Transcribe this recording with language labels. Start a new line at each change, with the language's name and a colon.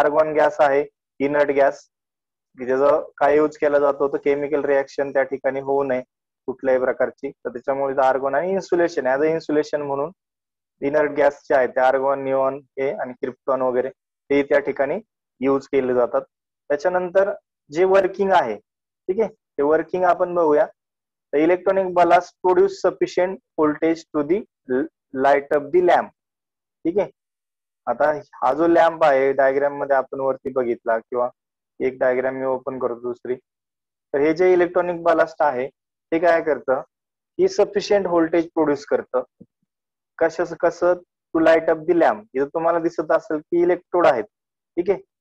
Marathi: Argon gas आहे inert gas, की त्याचा काय यूज केला जातो तर केमिकल रिएक्शन त्या ठिकाणी होऊ नये कुठल्याही प्रकारची, तर त्याच्यामुळे आर्गॉन आणि इन्सुलेशन
English: as a insulation
Marathi: म्हणून इनर्ट गॅस जे आहेत ते आर्गॉन, निऑन हे आणि क्रिप्टॉन वगैरे ते त्या ठिकाणी यूज केले जातात. त्याच्यानंतर जे वर्किंग आहे, ठीक आहे, ते वर्किंग आपण बघूया.
English: The electronic ballast produce sufficient voltage to the light up the lamp.
Marathi: ठीक आहे. आता हा जो लॅम्प आहे डायग्राम मध्ये आपण वरती बघितला, किंवा एक डायग्राम मी ओपन करतो दुसरी. तर हे जे इलेक्ट्रॉनिक बलास्ट आहे ते काय करतं की सफिशियंट व्होल्टेज प्रोड्यूस करतं. कसं
English: To light up the lamp.
Marathi: इथं तुम्हाला दिसत असेल की इलेक्ट्रोड आहेत. ठीक आहे.